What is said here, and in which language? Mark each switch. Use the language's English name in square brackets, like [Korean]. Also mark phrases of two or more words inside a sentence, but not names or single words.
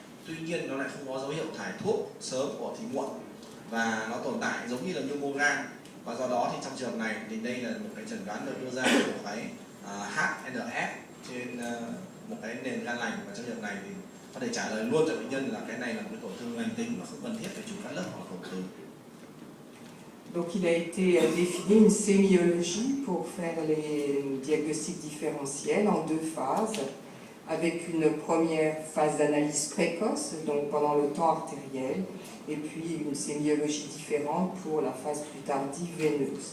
[Vietnamese] Tuy nhiên nó lại không có dấu hiệu thải thuốc sớm của thìy muộn, và nó tồn tại giống như là nhu mô gan. Và do đó thì trong trường hợp này thì đây là một cái chẩn đoán được đưa ra của cái HNF trên một cái nền gan lành, và trong trường hợp này thì có thể trả lời luôn cho bệnh nhân là cái này là một cái tổn thương lành tính và không cần thiết phải chụp cắt lớp hoặc tổn thương. [French] Donc il a été défini une sémiologie pour faire les diagnostics différentiels en 2 phases, avec une première phase d'analyse précoce, donc pendant le temps artériel, et puis une sémiologie différente pour la phase plus tardive veineuse.